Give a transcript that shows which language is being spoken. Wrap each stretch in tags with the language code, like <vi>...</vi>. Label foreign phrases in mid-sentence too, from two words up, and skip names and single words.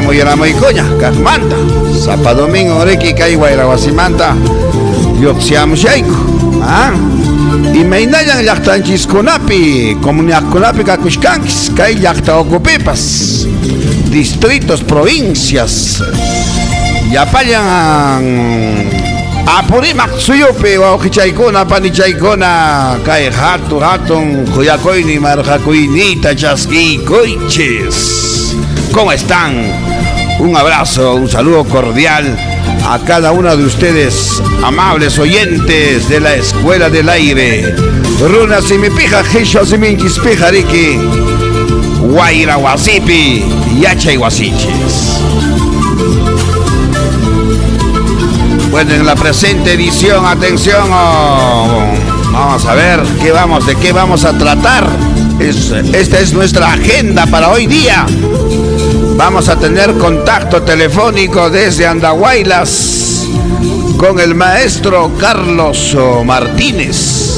<qu>muyaramaykuña kaqmanta sapa domingo riki kay wayrawasimanta lluqsiamushayku imaynayan llaqtanchiskunapi comunidadkunapi kakushkankis kay llaqta ukupipas</qu> <es>distritos, provincias</es> <qu>yapallan apurimaq suyupi wawqichaykuna panichaykuna kay hatun kuyakuyni marqakuynita chaskikuychis.</qu> <es>¿Cómo están? Un abrazo, un saludo cordial a cada uno de ustedes, amables oyentes de la Escuela del Aire.</es> <qu>Runa simipija, hisho siminchispija riki, guayra wasipi, yachay wasichis.</qu> <es>Bueno, en la presente edición, atención, vamos a ver de qué vamos a tratar. Esta es nuestra agenda para hoy día. Vamos a tener contacto telefónico desde Andahuaylas con el maestro Carlos Martínez.</es>